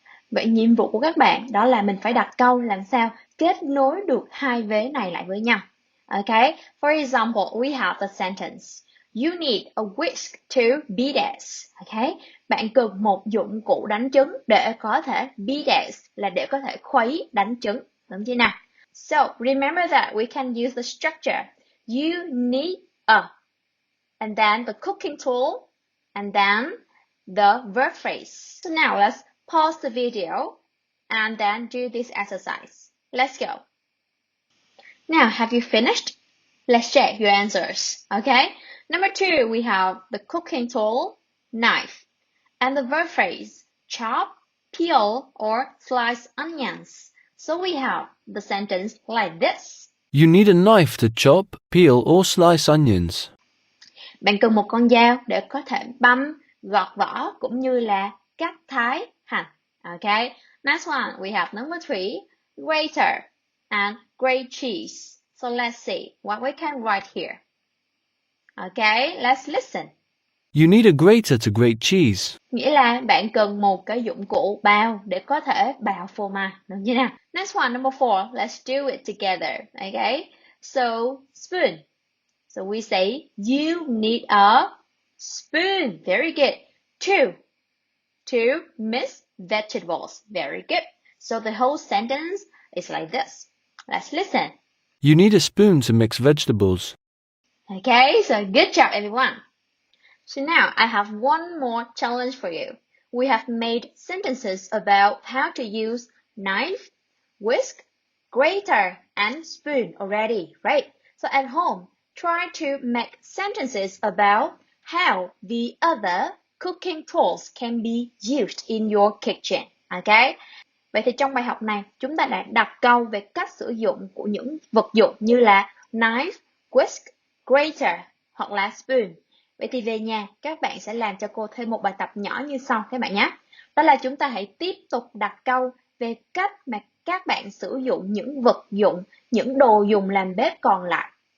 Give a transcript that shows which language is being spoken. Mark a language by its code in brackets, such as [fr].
[vi] Vậy nhiệm vụ của các bạn đó là mình phải đặt câu làm sao kết nối được hai vế này lại với nhau. [en] Okay, for example, we have the sentence. You need a whisk to beat eggs. [vi] Okay, bạn cần một dụng cụ đánh trứng để có thể [en] beat eggs, [vi] là để có thể khuấy đánh trứng. Đúng chưa nào? [en] So, remember that we can use the structure. You need a, and then the cooking tool, and then the verb phrase. So now let's pause the video and then do this exercise. Let's go. Now, have you finished? Let's check your answers. Okay. Number 2, we have the cooking tool, knife, and the verb phrase, chop, peel, or slice onions. So we have the sentence like this. You need a knife to chop, peel, or slice onions. [vi] Bạn cần một con dao để có thể băm, gọt vỏ cũng như là cắt thái hành. [en] Okay. Next one, we have number 3, grater and grate cheese. So let's see what we can write here. Okay, let's listen. You need a grater to grate cheese. [vi] Nghĩa là bạn cần một cái dụng cụ bào để có thể bào phô mai. Đúng chưa nào? [en] Next one, number 4, let's do it together. Okay, so spoon. So we say you need a spoon. Very good. To mix vegetables. Very good. So the whole sentence is like this. Let's listen. You need a spoon to mix vegetables. Okay, so good job everyone. So now I have one more challenge for you. We have made sentences about how to use knife, whisk, grater, and spoon already, right? So at home, try to make sentences about how the other cooking tools can be used in your kitchen. Okay? [vi] Vậy thì trong bài học này, chúng ta đã đặt câu về cách sử dụng của những vật dụng như là knife, whisk, grater hoặc là spoon. Vậy thì về nhà, các bạn sẽ làm cho cô thêm một bài tập nhỏ như sau các bạn nhé. Đó là chúng ta hãy tiếp tục đặt câu về cách mà các bạn sử dụng những vật dụng, những đồ dùng làm bếp còn lại.